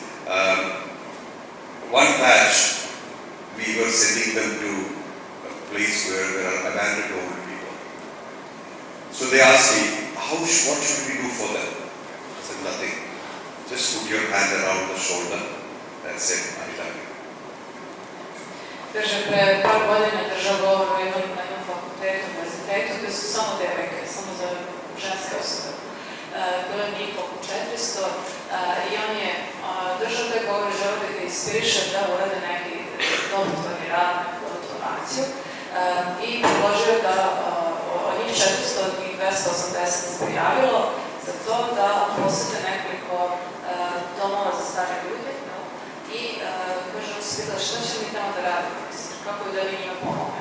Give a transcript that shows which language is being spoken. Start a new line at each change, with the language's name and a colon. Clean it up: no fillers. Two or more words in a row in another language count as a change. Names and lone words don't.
English: One batch, we were sending them to a place where there are abandoned old people. So they asked me, what should we do for them? I said, nothing. Just put your hand around the shoulder and say, I love you.
Serbian: Kaže, pre par godina držao govor o jednom fakultetu, univerzitetu, gde su samo devojke, samo za ženske osobe. Bilo je njih oko 400 i on je držao taj govor i želeo da ga inspiriše da urade neki dobrotvorni rad, neku dobrotvornu akciju i predložio da od njih 400, od njih 280 se prijavilo za to da posete nekoliko domova za stare ljude i kaže, on se pitala šta će mi tamo da radimo, kako da vi njima pomogne.